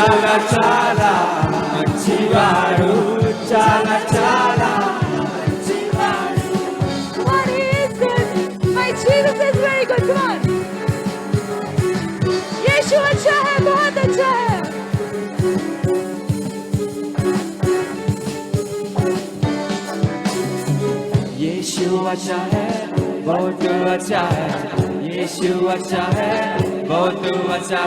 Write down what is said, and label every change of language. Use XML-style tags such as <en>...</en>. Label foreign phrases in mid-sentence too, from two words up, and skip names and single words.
<te>చాలా చాలా మంచివాడు చాలా చాలా మంచివాడు</te> <en>Come on, He is good. My Jesus is very good. Come on.</en> <hi>यीशु अच्छा है, बहुत अच्छा है. यीशु अच्छा है बहुत अच्छा है यीशु अच्छा है बहुत अच्छा</hi>